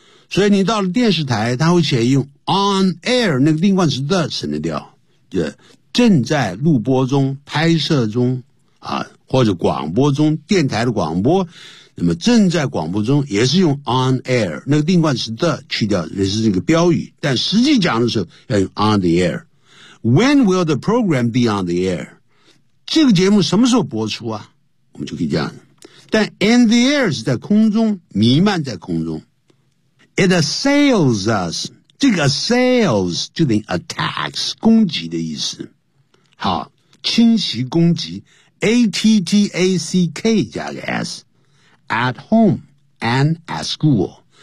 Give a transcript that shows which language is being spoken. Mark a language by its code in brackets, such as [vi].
[zh] 所以你到了电视台，它会写用 on air, 那个定冠词的省得掉。就正在录播中，拍摄中啊，或者广播中，电台的广播。那么正在广播中也是用 on air, 那个定冠词的去掉，也是这个标语。但实际讲的时候要用 on the air. [en] When will the program be on the air? [zh] 这个节目什么时候播出啊？我们就可以这样。但 [en] in the air [zh] 是在空中，弥漫在空中。 [en] It assails us. [zh] 这个 assails 就等于 attacks, 攻击的意思。好，侵袭攻击 ,attack 加个 s, [en] at home and at school.